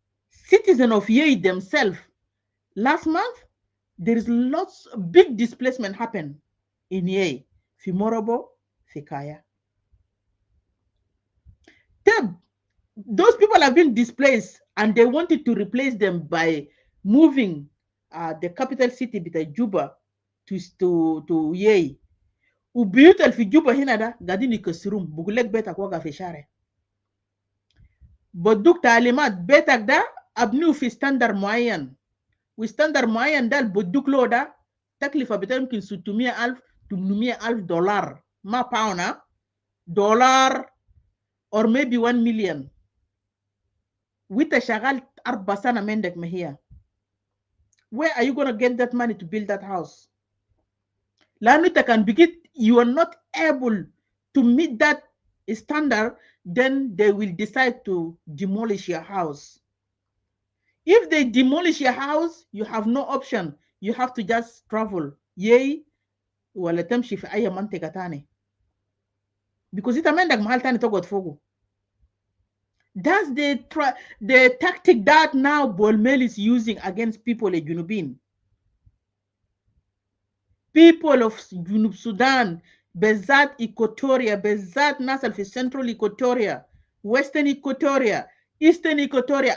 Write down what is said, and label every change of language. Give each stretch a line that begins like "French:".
English: citizens of Yei themselves, last month, there is lots of big displacement happen in Yei, fi Morobo, fi Kaya. Those people have been displaced and they wanted to replace them by moving the capital city bita Juba to Yei.
Arabic: وبيوت اللي في جوبا هنا ده قاعدين يكسرون بقول لك بيتك وقع في شارع بدوك تعليمات بيتك ده ابنيه في ستاندر معين وستاندر معين ده بدوك له ده تكلفه بتاعه يمكن 600,000 800,000 دولار ما باونا دولار
English: or maybe 1 million
Arabic: وانت شغال 4 سنه منك ما هي
English: where are you going to get that money to build that house
Arabic: لانه انت كان بقيت
English: you are not able to meet that standard, then they will decide to demolish your house. If they demolish your house, you have no option. You have to just travel.
Arabic: Yay, ولا تمشي في أي منطقة تاني. Because إنت ما عندك محل تاني تقعد فوقه.
English: That's the tactic that now Bol Mel is using against people in Junubin. People of Junub Sudan, Bezat Equatoria, Bezat Nasal for Central Equatoria, Western Equatoria, Eastern Equatoria.